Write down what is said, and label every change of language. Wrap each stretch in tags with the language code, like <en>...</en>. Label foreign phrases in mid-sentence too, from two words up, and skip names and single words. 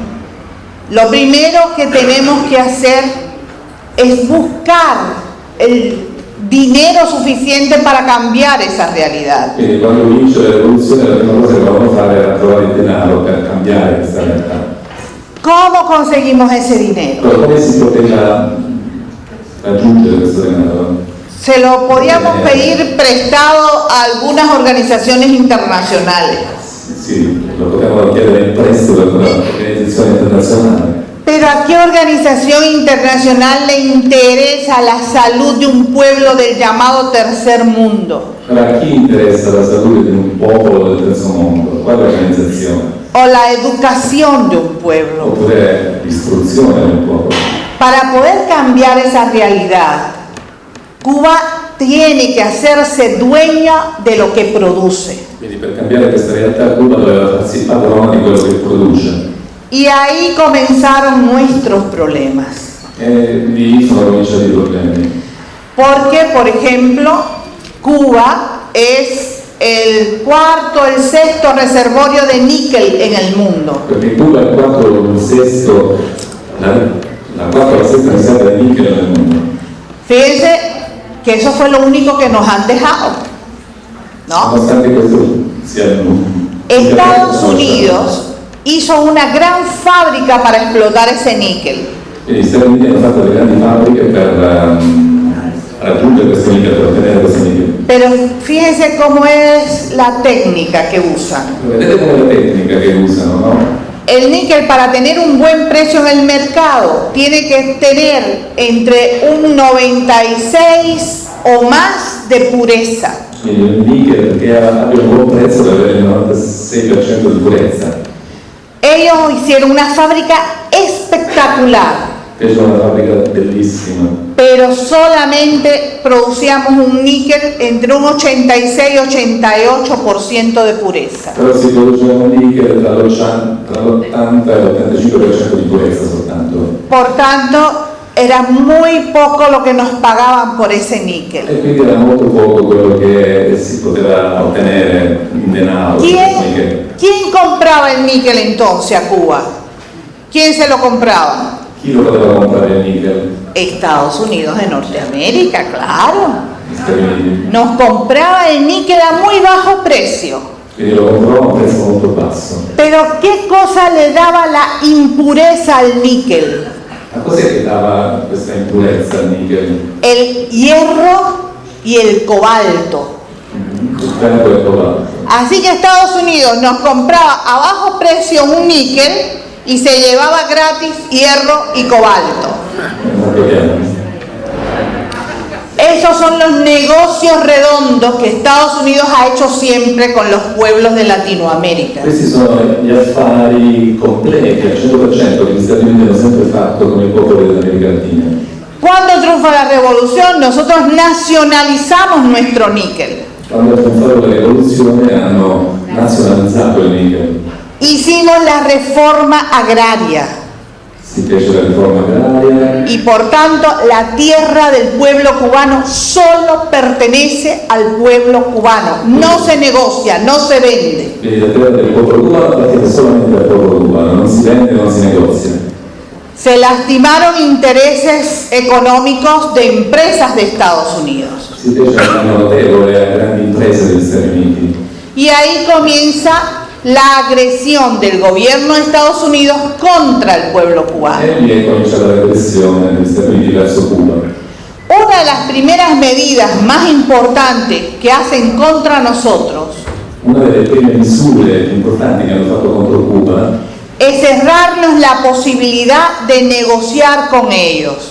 <es>Lo primero que tenemos que hacer es buscar el dinero suficiente para cambiar esa realidad.</es> <it>Quindi quando vince la rivoluzione la prima cosa che dovevano fare era trovare il denaro per cambiare questa realtà.</it> <es>¿Cómo conseguimos ese dinero?</es> <it>Come si poteva raggiungere questo denaro.</it> <es>Se lo podíamos pedir prestado a algunas organizaciones internacionales.</es> <it>Sì, lo potevano chiedere in prestito per un'organizzazione internazionale.</it> <es>Pero ¿a qué organización internacional le interesa la salud de un pueblo del llamado tercer mundo?</es> <it>Allora, a chi interessa la salute di un popolo del terzo mondo? Quale organizzazione?</it> <es>O la educación de un pueblo.</es> <it>Oppure l'istruzione del popolo?</it> <es>Para poder cambiar esa realidad, Cuba tiene que hacerse dueña de lo que produce.</es> <it>Quindi per cambiare questa realtà Cuba doveva farsi padrona di quello che produce.</it> <es>Y ahí comenzaron nuestros problemas.</es> <it>E lì sono cominciati i problemi.</it> <es>Porque, por ejemplo, Cuba es el cuarto, el sexto reservorio de níquel en el mundo.</es> <it>Perché Cuba è il quarto o il sesto, la quarta o la sesta riserva di nichel nel mondo.</it> <es>Fíjense que eso fue lo único que nos han dejado, ¿no?</es> <it>Nonostante questo sia</it> <es>Estados Unidos hizo una gran fábrica para explotar ese níquel.</es> <it>Gli Stati Uniti hanno fatto delle grandi fabbriche per raggiungere questo nichel, per ottenere questo nichel.</it> <es>Pero fíjense cómo es la técnica que usan.</es> <it>Vedete come la tecnica che usano, no?</it> <es>El níquel, para tener un buen precio en el mercado, tiene que tener entre un 96 o más de pureza.</es> <it>Quindi il nichel che abbia un buon prezzo deve avere il 96% di purezza.</it> <es>Ellos hicieron una fábrica espectacular,</es> <it>Fece una fabbrica bellissima,</it> <es>pero solamente producíamos un níquel entre un 86 y 88% de pureza.</es> <it>però si produceva un nichel tra l'80 e l'85% di purezza soltanto.</it> <es>Por tanto, era muy poco lo que nos pagaban por ese níquel.</es> <it>E quindi era molto poco quello che si poteva ottenere in denaro.</it> <es>¿Quién compraba el níquel entonces a Cuba? ¿Quién se lo compraba?</es> <it>Chi lo poteva comprare il nichel?</it> <es>Estados Unidos de Norteamérica, claro.</es> <it>Gli Stati Uniti.</it> <es>Nos compraba el níquel a muy bajo precio.</es> <it>Quindi lo comprò a un prezzo molto basso.</it> <es>Pero ¿qué cosa le daba la impureza al níquel?</es> <it>Ma cos'è che dava questa impurezza al nichel?</it> <es>El hierro y el cobalto.</es> <it>Il ferro e il cobalto.</it> <es>Así que Estados Unidos nos compraba a bajo precio un níquel y se llevaba gratis hierro y cobalto.</es> <it>Molto chiaro.</it> <es>Esos son los negocios redondos que Estados Unidos ha hecho siempre con los pueblos de Latinoamérica.</es> <it>Questi sono gli affari completi al 100% che gli Stati Uniti hanno sempre fatto con i popoli dell'America Latina.</it> <es>Cuando triunfa la revolución, nosotros nacionalizamos nuestro níquel.</es> <it>Quando hanno fatto la rivoluzione hanno nazionalizzato il nichel.</it> <es>Hicimos la reforma agraria</es> <it>Si fece la riforma agraria</it> <es>y por tanto la tierra del pueblo cubano solo pertenece al pueblo cubano. No se negocia, no se vende.</es> <it>quindi la terra del popolo cubano appartiene solamente al popolo cubano, non si vende, non si negozia.</it> <es>Se lastimaron intereses económicos de empresas de Estados Unidos.</es> <it>Si fece un danno notevole a grandi imprese degli Stati Uniti.</it> <es>Y ahí comienza la agresión del gobierno de Estados Unidos contra el pueblo cubano.</es> <it>E lì è cominciata la repressione degli Stati Uniti verso Cuba.</it> <es>Una de las primeras medidas más importantes que hacen contra nosotros</es> <it>Una delle prime misure importanti che hanno fatto contro Cuba</it> <es>es cerrarnos la posibilidad de negociar con ellos.</es>